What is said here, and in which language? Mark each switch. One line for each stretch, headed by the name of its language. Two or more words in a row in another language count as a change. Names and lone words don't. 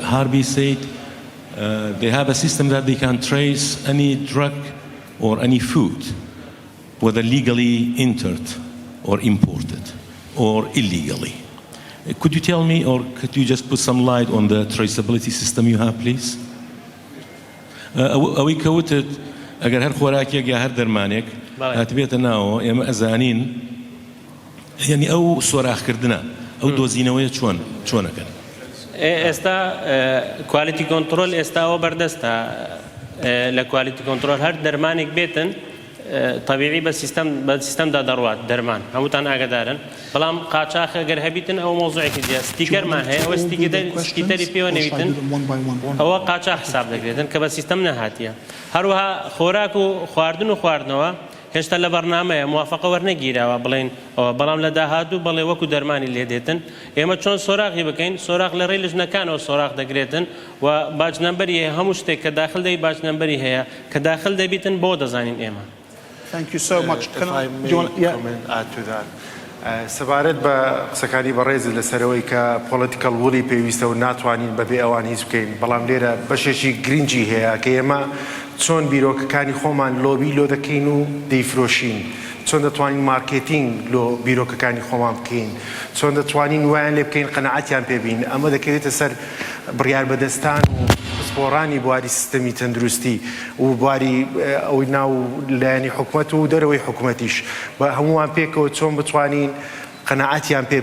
English: Harbi said they have a system that they can trace any drug or any food, whether legally entered or imported or illegally. Could you tell me, or could you just put some light on the traceability system you have, please?
Central Kurdish: ئەوەی کەوتت ئەگەر هەر خۆراکێک یا هەر دەرمانێک هاتبێتە ناوە ئێمە ئەزانین یعنی ئەو سۆراخکردنە ئەو دۆزینەوەیە چۆنەکەن ئێستا کوالیتی کۆنتڕۆل ئێستاوە بەردەستە لە کوالیتی کۆنتڕۆل هەر دەرمانێک بێتن
Arabic: طبيعي بس
Central Kurdish: سيستم دا دروات درمان هموتان ئاگادارن بەڵام قاچاق ئەگەر هەبیتن ئەو مۆزوعێکی دیە ستیکەر ما هەیە ئەوە ستیکەری پێوە نەویتن ئەوە قاچاق حساب دەکرێتن کە بە سیستەم نەهاتیە هەروەها خۆراک و خواردن و خواردنەوە هێشتا لە بەرنامەیە موافقە وەرنەگیراوە بڵێن ئەوە بەڵام لە داهاتوو بەڵێ وەکو دەرمانی لێ دێتن ئێمە چۆن سۆراقی بکەین سۆراق لە ڕێی لژنەکانەوە سۆراق دەگرێتن و باجنەمبەری هەیە هەموو شتێک کە داخل دەبی باجنەمبەری هەیە کە داخل دەبیتن بۆ دەزانین ئێمە.
English: Thank you so much. If I may add to that.
Central Kurdish: سەبارەت بە قسەکانی بەڕێزت لەسەرەوەی کە
English: political will
Central Kurdish: پێویستە و ناتوانین بەبێ ئەوان هیچ بکەین بەڵام لێرە بەشێکی گرنگی هەیە کە ئێمە چۆن بیرۆکەکانی خۆمان لۆبی لۆ دەکەین و دەیفرۆشین چۆن دەتوانین مارکێتینگ لۆ بیرۆکەکانی خۆمان بکەین چۆن دەتوانین وایان لێ بکەین قەنەعەتیان پێبین ئەمە دەکەوێتە سەر بڕیار بەدەستان و پسپۆڕانی بواری سیستەمی تەندروستی و بواری ئەوی ناو لایەنی حکوومەت و دەرەوەی حکوومەتیش بە هەمووان پێکەوە چۆن بتوانین قەنەعەتیان پێ